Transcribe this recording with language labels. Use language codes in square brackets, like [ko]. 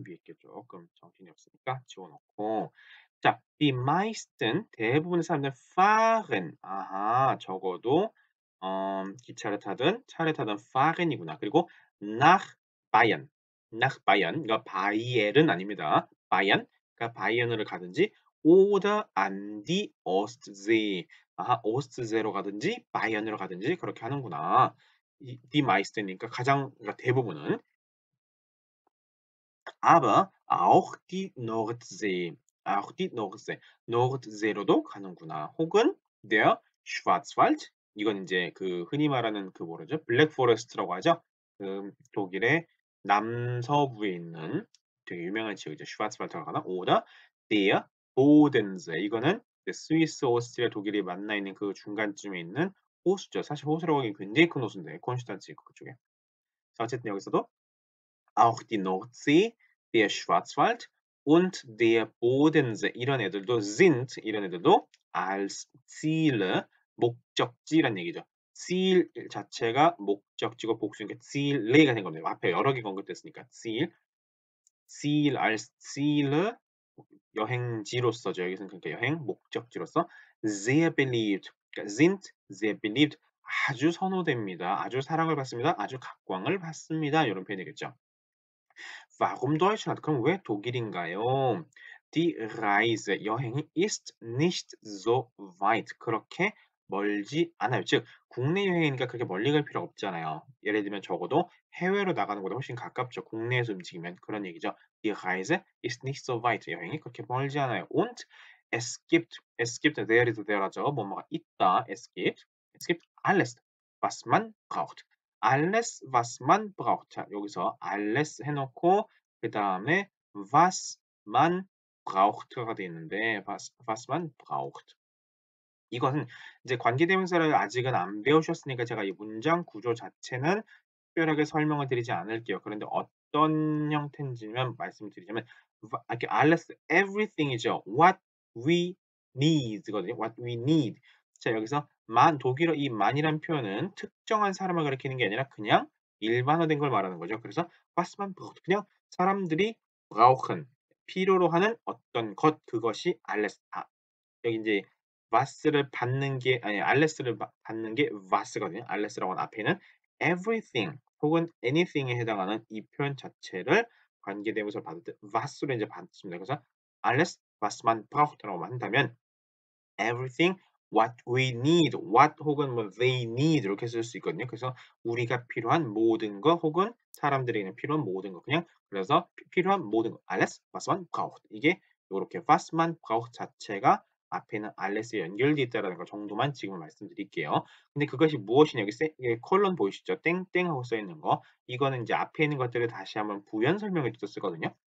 [ko] 위에 게 조금 정신이 없으니까 지워 놓고 자 die meisten 대부분의 사람들은 fahren 아하 적어도 기차를 타든 차를 타든 fahren이구나. 그리고 nach Bayern nach Bayern 그러니까 바이에른 아닙니다. Bayern 그러니까 바이에른을 가든지 oder an die Ostsee 아하 오스트세로 가든지 바이에른으로 가든지 그렇게 하는구나. 이 die meisteni까 가장 그러니까 대부분은 [de] aber auch die Nordsee. auch die Nordsee. [ko] Nordse로도 가는구나. [de] 혹은 der Schwarzwald. [ko] 이건 인제 그 흔히 말하는 그 뭐라죠? 블랙 포레스트라고 하죠. 그 독일의 남서부에 있는 되게 유명한 지역이죠. 슈바르츠왈드가 가나? [de] oder der Bodensee. [ko] 이거는 이제 스위스, 오스트리아, 독일이 만나 있는 그 중간쯤에 있는 호수죠. 사실 호수라고 하기엔 굉장히 큰 호수인데 콘슈탄츠 그쪽에. 자 어쨌든 여기서도 [de] auch die Nordsee, der Schwarzwald und der Bodensee [ko] 이런 애들도 sind 이런 애들도 als Ziele 목적지란 얘기죠. Ziel 자체가 목적지고 복수니까 Ziele가 된 겁니다. 앞에 여러 개 언급됐으니까 Ziel, Ziel als Ziele 여행지로서죠. 여기서는 그러니까 여행 목적지로서 sehr beliebt 그러니까 [de] sind sehr beliebt [ko] 아주 선호됩니다. 아주 사랑을 받습니다. 아주 각광을 받습니다. 이런 표현이겠죠. [de] Warum Deutschland? [ko] 그럼 왜 독일인가요? [de] Die Reise [ko] 여행이 [de] ist nicht so weit. [ko] 그렇게 멀지 않아요. 즉 국내 여행이니까 그렇게 멀리 갈 필요 없잖아요. 예를 들면 적어도 해외로 나가는 것보다 훨씬 가깝죠. 국내에서 움직이면 그런 얘기죠. [de] Die Reise ist nicht so weit. [ko] 여행이 그렇게 멀지 않아요. Und es gibt [en] there is there [ko] 하죠. 뭐뭐가 있다. [de] es gibt alles, was man braucht. alles, was man braucht. [ko] 자, 여기서 alles 해 놓고 그다음에 was man braucht가 돼 있는데 was man braucht. 이것은 이제 관계대명사를 아직은 안 배우셨으니까 제가 이 문장 구조 자체는 특별하게 설명을 드리지 않을게요. 그런데 어떤 형태인지만 말씀드리자면 이렇게 alles everything이죠. [en] what we need [ko] 거든요. [en] what we need. [ko] 자, 여기서 독일어 이 man이란 표현은 특정한 사람을 가리키는 게 아니라 그냥 일반화된 걸 말하는 거죠. 그래서 was man braucht 그냥 사람들이 brauchen 필요로 하는 어떤 것 그것이 alles 여기 인제 was를 받는 게 아니 ales를 받는 게 was거든요. ales라고 하는 앞에는 everything 혹은 anything에 해당하는 이 표현 자체를 관계대명사로 받을 때 was로 인제 받습니다. 그래서 [de] alles, was man braucht [ko] 라고 한다면 [en] everything what we need, [ko] what 혹은 뭐 they need 이렇게 쓸 수 있거든요. 그래서 우리가 필요한 모든 것 혹은 사람들에게는 필요한 모든 것 그냥 그래서 필요한 모든 것 [de] alles, was man braucht [ko] 이게 요렇게 was man braucht 자체가 앞에는 ales에 연결돼 있다라는 거 정도만 지금 말씀드릴게요. 근데 그것이 무엇이냐 여기 이게 콜론 보이시죠? 땡땡하고 써 있는 거 이거는 이제 앞에 있는 것들을 다시 한번 부연 설명해 줘서 쓰거든요.